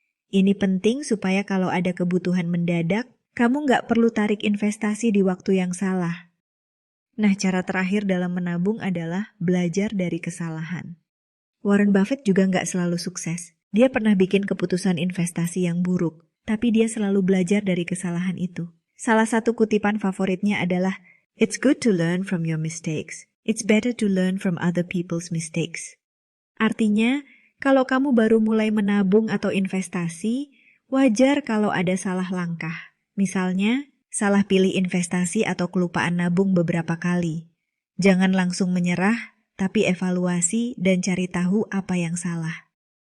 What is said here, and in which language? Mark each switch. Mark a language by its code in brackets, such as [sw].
[id] Ini penting supaya kalau ada kebutuhan mendadak, kamu nggak perlu tarik investasi di waktu yang salah. Nah, cara terakhir dalam menabung adalah belajar dari kesalahan. Warren Buffett juga nggak selalu sukses. Dia pernah bikin keputusan investasi yang buruk, tapi dia selalu belajar dari kesalahan itu. Salah satu kutipan favoritnya adalah, [en] "It's good to learn from your mistakes. It's better to learn from other people's mistakes." [id] Artinya, kalau kamu baru mulai menabung atau investasi, wajar kalau ada salah langkah. Misalnya, salah pilih investasi atau kelupaan nabung beberapa kali. Jangan langsung menyerah, tapi evaluasi dan cari tahu apa yang salah.